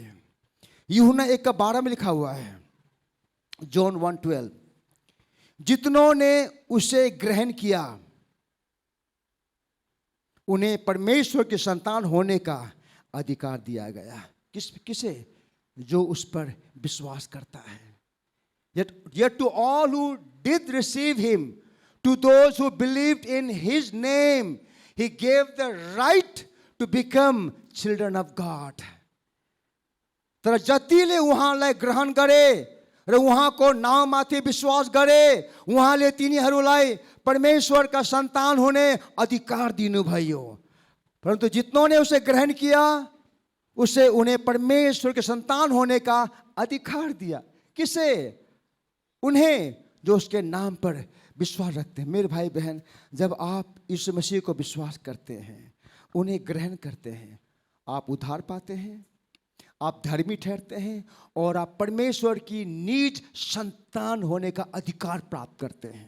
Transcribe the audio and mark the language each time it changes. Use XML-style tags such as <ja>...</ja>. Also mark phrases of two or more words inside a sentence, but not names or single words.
<hi>यूहन्ना 1:12 में लिखा हुआ है, जॉन 1:12, जितनों ने उसे ग्रहण किया उन्हें परमेश्वर के संतान होने का अधिकार दिया गया। किसे? जो उस पर विश्वास करता है।</hi> <en>Yet to all who did receive him, to those who believed in his name, he gave the right to become children of God.</en> <ne>तर जतिले उहाँलाई ग्रहण गरे र उहाँको नाममाथि विश्वास गरे, उहाँले तिनीहरूलाई परमेश्वरका सन्तान होने अधिकार दिनुभयो।</ne> <hi>परंतु जितनों ने उसे ग्रहण किया, उसे उन्हें परमेश्वर के संतान होने का अधिकार दिया। किसे? उन्हें जो उसके नाम पर विश्वास रखते हैं। मेरे भाई बहन, जब आप यीशु मसीह को विश्वास करते हैं, उन्हें ग्रहण करते हैं, आप उद्धार पाते हैं, आप धर्मी ठहरते हैं और आप परमेश्वर की निज संतान होने का अधिकार प्राप्त करते हैं।</hi>